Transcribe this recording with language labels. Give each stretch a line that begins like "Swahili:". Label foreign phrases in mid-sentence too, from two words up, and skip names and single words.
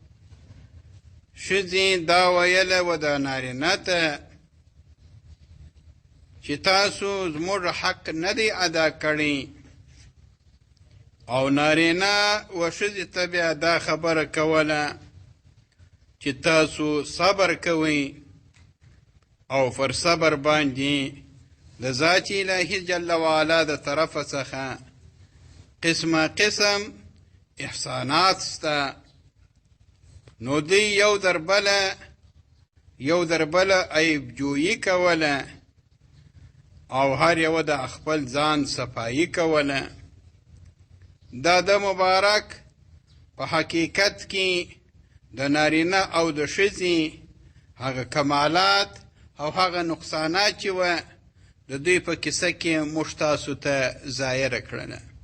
Pashto: ښځې دا ویله و د نارینه ته چې تاسو زموږ حق نه دی ادا کړی، او نارینه و ښځې ته بیا دا خبره کوله چې تاسو صبر کوئ، او پر صبر باندې د ذات الهي
Arabic: جل وعلا
Pashto: د طرفه څخه قسمه قسم احسانات سته. نو دی یو در بله عیب جویی کوله، او هر یو د خپل ځان صفایی کوله. دا د مبارک په حقیقت کې د نارینه او د ښځې هغه کمالات او هغه نقصانات چې وه د دوی په کیسه کې موږ تاسو ته ظاهره کړله.